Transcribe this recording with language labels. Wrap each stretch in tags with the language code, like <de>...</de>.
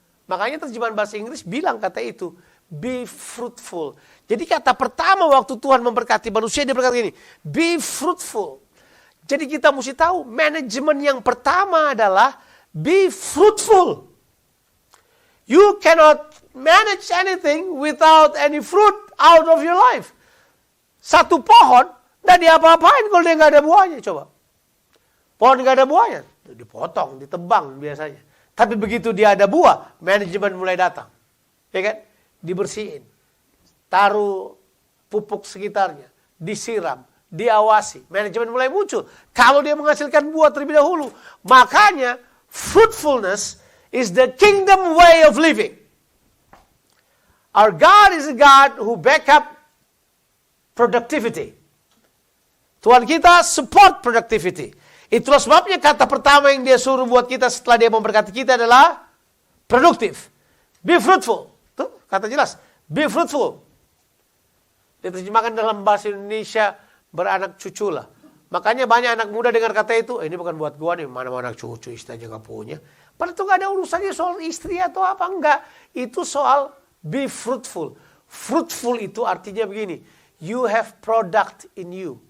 <id>Makanya terjemahan bahasa Inggris bilang kata itu,</id> <en>be fruitful.</en> <id>Jadi kata pertama waktu Tuhan memberkati manusia, dia berkata gini,</id> <en>be fruitful.</en> <id>Jadi kita mesti tahu, manajemen yang pertama adalah</id> <en>be fruitful. You cannot manage anything without any fruit out of your life.</en> <id>Satu pohon, nggak diapa-apain kalau dia nggak ada buahnya, coba. Pohon nggak ada buahnya, dipotong, ditebang biasanya. Tapi begitu dia ada buah, manajemen mulai datang. Ya kan? Dibersihin. Taruh pupuk sekitarnya. Disiram. Diawasi. Manajemen mulai muncul. Kalau dia menghasilkan buah terlebih dahulu.</id> <en>Makanya, fruitfulness is the kingdom way of living. Our God is a God who back up productivity.</en> <id>Tuhan kita</id> <en>support productivity.</en> <id>Itulah sebabnya kata pertama yang dia suruh buat kita setelah dia memberkati kita adalah produktif.</id> <en>Be fruitful.</en> <id>Tuh, kata jelas. Be fruitful. Diterjemahkan dalam bahasa Indonesia, beranak cucu lah. Makanya banyak anak muda dengar kata itu, ini bukan buat gua nih, mana mau anak cucu, istri aja gak punya. Padahal itu gak ada urusannya soal istri atau apa, enggak. Itu soal</id> <en>be fruitful. Fruitful</en> <id>itu artinya begini,</id> <en>you have product in you.</en>